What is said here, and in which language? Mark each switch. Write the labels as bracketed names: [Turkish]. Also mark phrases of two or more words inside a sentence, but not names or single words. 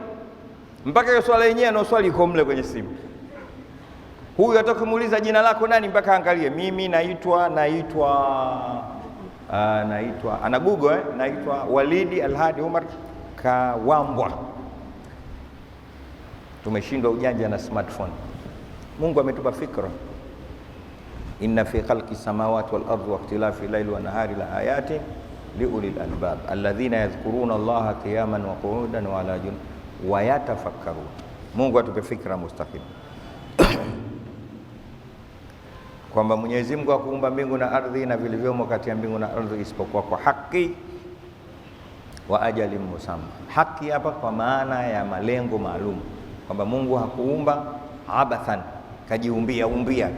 [Swahili] Mpaka hiyo swala yenyewe anaoswali iko mle kwenye simu. Huyu atakimuuliza jina lako nani, mpaka angalie, mimi naitwa ana Google naitwa Walidi Alhadi Umar Kawambwa. Tumeshindwa ujanja na smartphone. Mungu ametupa fikra. [Arabic] إن في خلق السماوات والأرض واختلاف الليل والنهار لآيات لأولي الألباب الذين يذكرون الله قياما وقعودا وعلى جنوب ويتفكرون. [Swahili] Mungu atupe fikra mustaqim. Kwamba Mwenyezi Mungu hakuumba mbingu na ardhi na vilivyomo kati ya mbingu na ardhi isipokuwa kwa haki [Arabic] وأجل مسمى. [Swahili] Haki hapa kwa maana ya malengo maalum, kwamba Mungu hakuumba abathan, kajiumbia tu.